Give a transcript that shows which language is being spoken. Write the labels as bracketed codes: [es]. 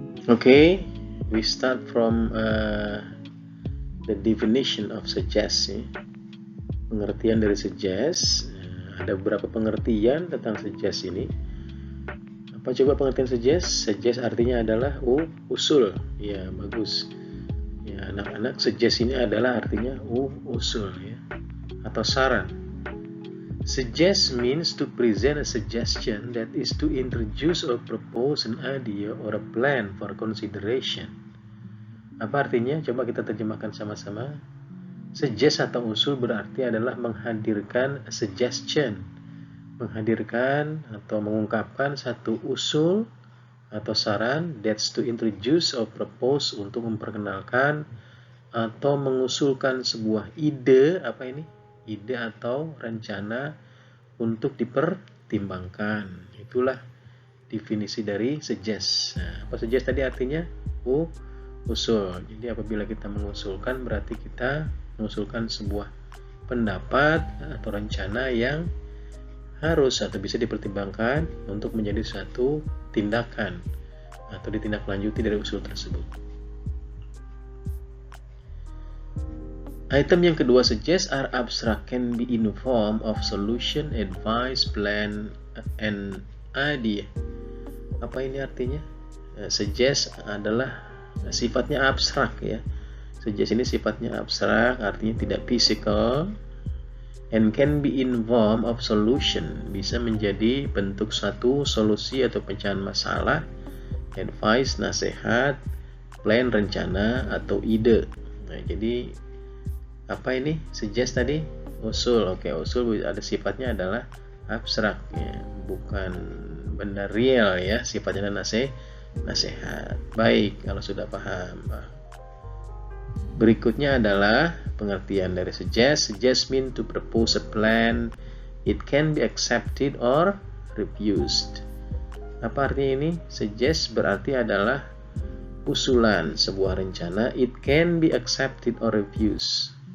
[en] Okay, we start from the definition of suggest. [id] Pengertian dari suggest. Ada beberapa pengertian tentang suggest ini. Apa coba pengertian suggest? Suggest artinya adalah usul. Ya, bagus. Ya, anak-anak, suggest ini adalah artinya usul ya, atau saran. [en] Suggest means to present a suggestion, that is to introduce or propose an idea or a plan for consideration. [id] Apa artinya? Coba kita terjemahkan sama-sama. Suggest atau usul berarti adalah menghadirkan [en] a suggestion, [id] menghadirkan atau mengungkapkan satu usul atau saran, [en] that's to introduce or propose, [id] untuk memperkenalkan atau mengusulkan sebuah ide. Apa ini? Ide atau rencana untuk dipertimbangkan. Itulah definisi dari suggest. Nah, apa suggest tadi artinya? Usul. Jadi apabila kita mengusulkan, berarti kita mengusulkan sebuah pendapat atau rencana yang harus atau bisa dipertimbangkan untuk menjadi suatu tindakan atau ditindaklanjuti dari usul tersebut. [en] Item yang kedua, suggest are abstract, can be in the form of solution, advice, plan, and idea. [id] Apa ini artinya? Suggest adalah sifatnya abstrak ya. Suggest ini sifatnya abstrak, artinya tidak physical, [en] and can be in form of solution, [id] bisa menjadi bentuk suatu solusi atau pecahan masalah, advice, nasihat, plan, rencana, atau ide. Nah, jadi apa ini suggest tadi? Usul. Oke, usul ada sifatnya adalah abstrak ya, bukan benda real ya, sifatnya nasihat. Baik, kalau sudah paham. Berikutnya adalah pengertian dari suggest. [en] Suggest mean to propose a plan. It can be accepted or refused. [id] Apa artinya ini? Suggest berarti adalah usulan sebuah rencana. [en] It can be accepted or refused.